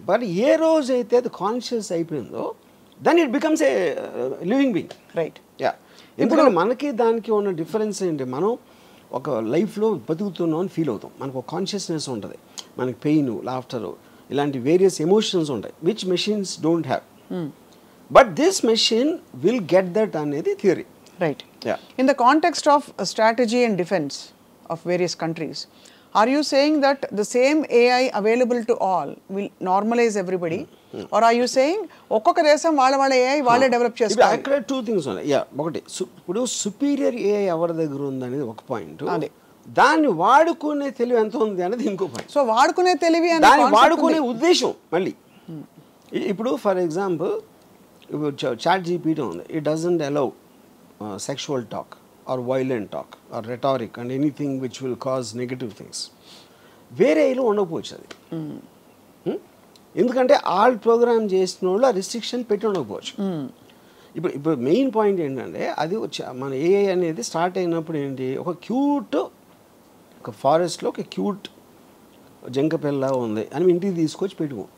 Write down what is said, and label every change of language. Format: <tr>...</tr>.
<en>but</en> <te>ఏ రోజు అయితే అది కాన్షియస్ అయిపోయిందో</te> <en>Then it becomes a living being. Right.</en> <te>Yeah, ఎందుకంటే మనకి దానికి ఉన్న డిఫరెన్స్ ఏంటి, మనం ఒక లైఫ్లో బతుకుతున్నాం అని ఫీల్ అవుతాం, మనకు ఒక కాన్షియస్నెస్ ఉంటుంది, మనకి పెయిన్, లాఫ్టర్ ఇలాంటి వేరియస్ ఎమోషన్స్ ఉంటాయి</te> <en>Which machines don't have. But this machine will get that అనేది theory. Right. Yeah. In the context of strategy and defense of various countries, are you saying that the same AI available to all will normalize everybody? Or are you saying</en> <te>ఒక్కొక్క దేశం వాళ్ళ AI వాళ్ళే develop చేస్తారు? అక్కడ two things ఉన్నాయి. Yeah, ఒకటి ఇప్పుడు superior AI ఎవరి దగ్గర ఉంది అనేది ఒక పాయింట్, అదే దాన్ని వాడుకునే తెలివి ఎంత ఉంది అనేది ఇంకో పాయింట్. సో వాడుకునే తెలివి దాన్ని వాడుకునే ఉద్దేశం మళ్ళీ.</te> <en>ఇప్పుడు for example chat GPT ఉంది, it doesn't allow sexual talk or violent talk or rhetoric and anything which will cause negative things.</en> <te>వేరేలో ఉండకపోవచ్చు అది, ఎందుకంటే ఆల్ ప్రోగ్రామ్ చేసిన వాళ్ళు ఆ రిస్ట్రిక్షన్ పెట్టి ఉండకపోవచ్చు. ఇప్పుడు మెయిన్ పాయింట్ ఏంటంటే అది మన ఏఐ అనేది స్టార్ట్ అయినప్పుడు ఏంటి, ఒక క్యూట్ ఒక ఫారెస్ట్లో ఒక క్యూట్ జంక పిల్ల ఉంది అని ఇంటికి తీసుకొచ్చి పెట్టుకో.</te>